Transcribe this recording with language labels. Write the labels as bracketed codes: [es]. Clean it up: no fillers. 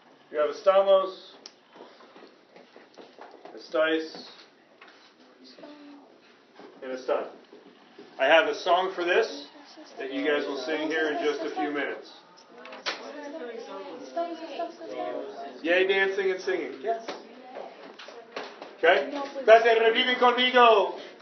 [en] You have estamos, estáis, and están. I have a song for this that you guys will sing here in just a few minutes. Yay, dancing and singing. Yes. Okay? [es] Entonces, repiten conmigo.